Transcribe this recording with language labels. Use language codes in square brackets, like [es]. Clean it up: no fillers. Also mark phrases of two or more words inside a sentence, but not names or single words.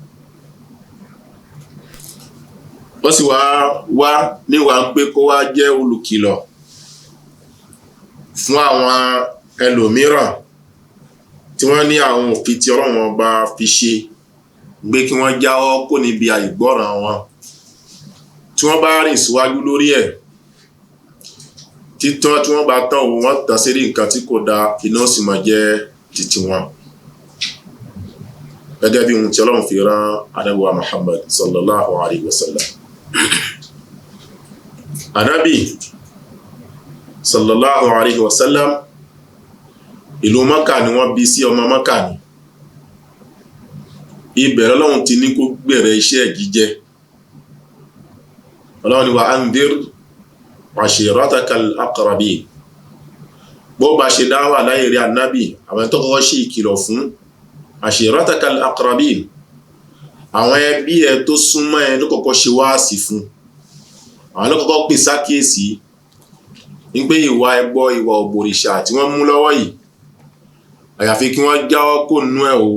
[yo] Ó sì wá níwà ń pé kó wá jẹ́ olùkìlọ̀ fún àwọn ẹlòmíràn tí wọ́n ní àwọn òfin tí Ọlọ́run Ọba fi ṣe, gbé kí wọ́n jáwọ́ kó níbi àìgbọ́ràn wọn. Tí wọ́n bá rìn síwájú lórí ẹ̀, títọ́ tí wọ́n bá tán òun wọ́n tàn sí rí nǹkan tí kò dá, iná sì máa jẹ́ títí wọn. Gẹ́gẹ́ bí ohun tí Ọlọ́run fi rán Ànábì wa Muhammad [ar] صلى الله عليه وسلم. [yo] Ànábì [ar] صلى الله عليه وسلم, [yo] ìlú Mákà ni wọ́n bí sí, ọmọ Mákà ni. Ibẹ̀ Ọlọ́run ti ní kó bẹ̀rẹ̀ iṣẹ́ jíjẹ́. Ọlọ́run ni [ar] وأنذر عشيرتك الأقربين. [yo] Bó bá ṣe dáwà láyé rí Ànábì, àwọn tó kọ́kọ́ ṣe ìkìlọ̀ fún [ar] عشيرتك الأقربين, [yo] àwọn ẹbí ẹ tó súnmọ́ ẹ ló kọ́kọ́ ṣe wáàsí fún, àwọn ló kọ́kọ́ pè sákèésí ní pé ìwà ẹbọ, ìwà òbòrìṣà tí wọ́n mú lọ́wọ́ yìí, àyàfi kí wọ́n jáwọ́ kó nú ẹ̀ o.